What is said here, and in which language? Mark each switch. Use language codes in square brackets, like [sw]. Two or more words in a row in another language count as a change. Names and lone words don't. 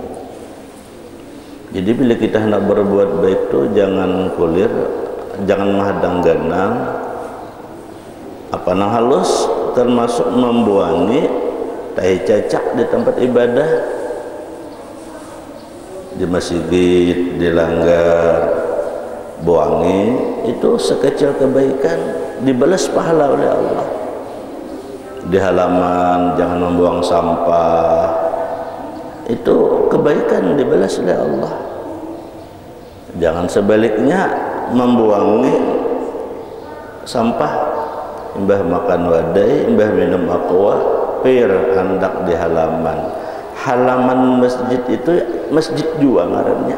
[bjn] Jadi bila kita hendak berbuat baik itu jangan kulir, jangan menghadang ganang, apa nang halus, termasuk membuangi tahi cacak di tempat ibadah, di masjid, di langgar, buangi, itu sekecil kebaikan dibalas pahala oleh Allah. Di halaman jangan membuang sampah, itu kebaikan dibalas oleh Allah. Jangan sebaliknya membuangi sampah, imbah makan wadai, imbah minum aqua, pir hendak di halaman masjid itu masjid juga ngarannya.